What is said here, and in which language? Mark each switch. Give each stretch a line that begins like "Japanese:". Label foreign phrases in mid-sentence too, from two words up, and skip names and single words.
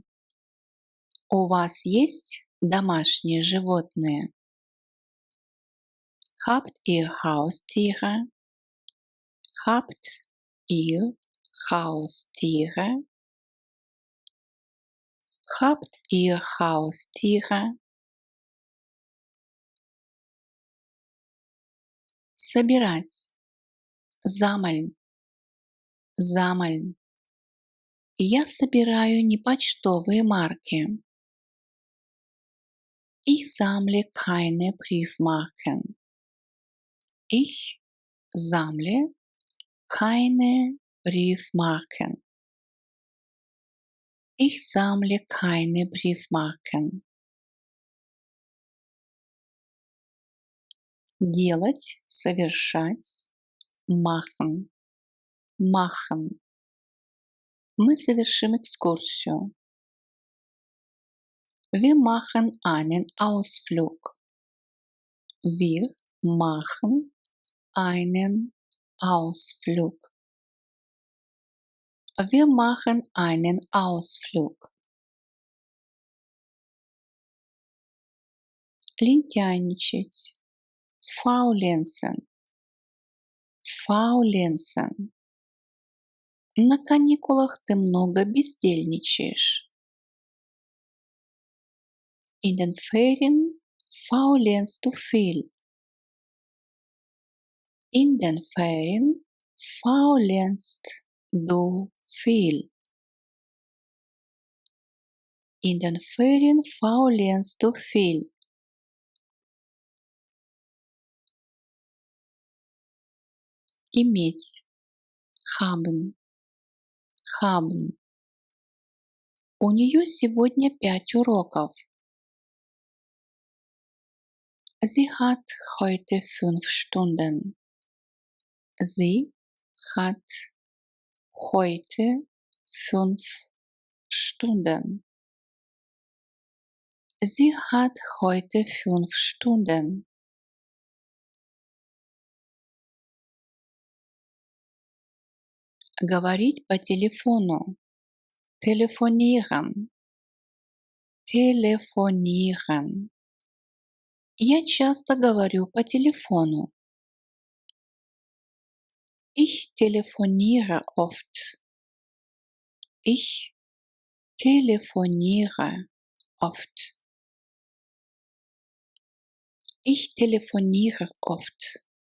Russian: У вас есть домашние животные?
German: Habt ihr Haustiere? Habt ihr Haustiere? Habt ihr Haustiere?
Russian: Собирать.
German: Sammeln. Sammeln.
Russian: Я собираю не почтовые марки.
German: Ich sammle keine Briefmarken. Ich sammle keine Briefmarken. Ich sammle keine Briefmarken.
Russian: Делать, совершать,
German: machen, machen.
Russian: Мы совершим экскурсию.
German: Wir machen einen Ausflug. Wir machen einen Ausflug. Wir machen einen Ausflug.
Russian: Лентяйничать.
German: Faulenzen. Faulenzen.
Russian: На каникулах ты много бездельничаешь.
German: In den Ferien faulenzt du viel. In den Ferien faulenzt du viel. In den Ferien faulenzt du viel.
Russian: Иметь.
German: Haben. Haben.
Russian: У нее сегодня 5 уроков.
German: Sie hat heute 5 Stunden. Sie hat heute 5 Stunden. Sie hat heute 5 Stunden.
Russian: Говорить по телефону.
German: Telefonieren. Telefonieren.
Russian: Я часто говорю по телефону.
German: Ich telefoniere oft. Ich telefoniere oft. Ich telefoniere oft.